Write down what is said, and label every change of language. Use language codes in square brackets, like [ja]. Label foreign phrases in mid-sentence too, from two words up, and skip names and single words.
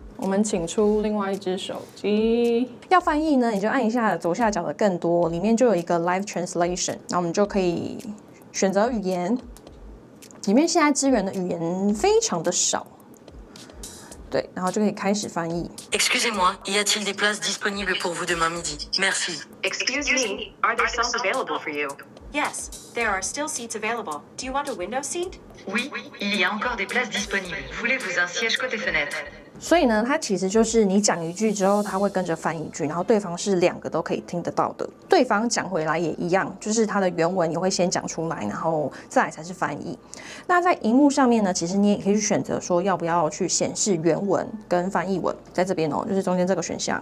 [zh] 我们请出另外一只手机，要翻译呢，你就按一下左下角的更多，里面就有一个 [en] Live Translation， [zh] 然后我们就可以选择语言。里面现在支援的语言非常的少。对，然后就可以开始翻译。 [fr] Excusez-moi, y a-t-il des places disponibles pour vous demain midi? Merci. [en] Excuse me, are there some available for you? Yes, there are still seats available. Do you want a window seat? [fr] Oui, il y a encore des places disponibles. Voulez-vous un siège côté fenêtre? [zh] 所以呢，它其实就是你讲一句之后，它会跟着翻一句，然后对方是2个都可以听得到的。对方讲回来也一样，就是它的原文也会先讲出来，然后再来才是翻译。那在荧幕上面呢，其实你也可以去选择说要不要去显示原文跟翻译文，在这边哦，就是中间这个选项。